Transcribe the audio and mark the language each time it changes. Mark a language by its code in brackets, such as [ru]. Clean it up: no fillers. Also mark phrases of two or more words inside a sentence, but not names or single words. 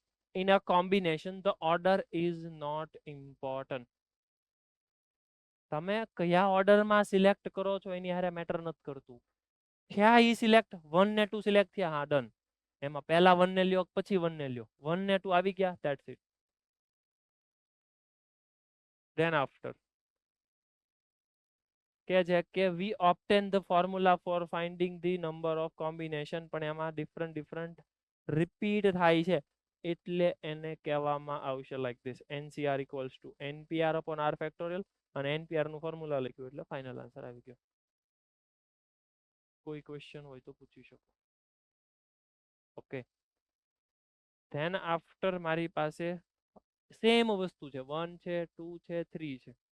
[en] In a combination the order is not important. [gu] તમે કયા ઓર્ડરમાં સિલેક્ટ કરો છો એની હારે મેટર નથી કરતું. થયા ઈ સિલેક્ટ 1 ને 2 સિલેક્ટ થયા, હા ડન. એમાં પહેલા 1 ને લ્યો પછી 1 ને લ્યો, 1 ને 2 આવી ગયા, [en] that's it. Then after કે છે કે we obtain the formula for finding the number of combination, [gu] પણ એમાં [en] different repeat [gu] થાય છે એટલે એને કહેવામાં આવશે [en] like this NCR equals to NPR upon r [gu] ફેક્ટોરિયલ અને NPR નું ફોર્મ્યુલા લખ્યું એટલે [en] final answer [gu] આવી ગયો. કોઈ ક્વેશ્ચન હોય તો પૂછી શકો. [en] okay, then after [gu] મારી પાસે સેમ વસ્તુ છે, 1 છે 2 છે 3 છે.